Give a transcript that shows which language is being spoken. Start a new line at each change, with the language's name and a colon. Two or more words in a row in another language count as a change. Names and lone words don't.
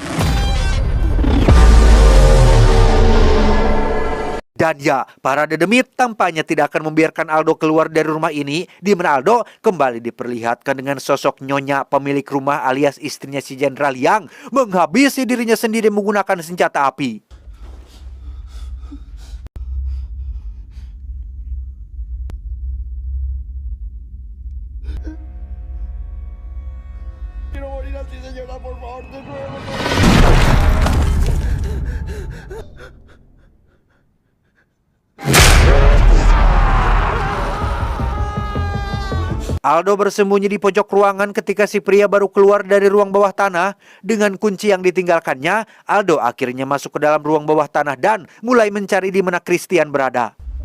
Indonesian: Dan ya, para dedemit tampaknya tidak akan membiarkan Aldo keluar dari rumah ini, di mana Aldo kembali diperlihatkan dengan sosok Nyonya pemilik rumah alias istrinya si jenderal yang menghabisi dirinya sendiri menggunakan senjata api.
Spanish: Quiero morir así, señora, por favor, de nuevo.
Indonesian: Aldo bersembunyi di pojok ruangan ketika si pria baru keluar dari ruang bawah tanah. Dengan kunci yang ditinggalkannya, Aldo akhirnya masuk ke dalam ruang bawah tanah dan mulai mencari di mana Christian berada.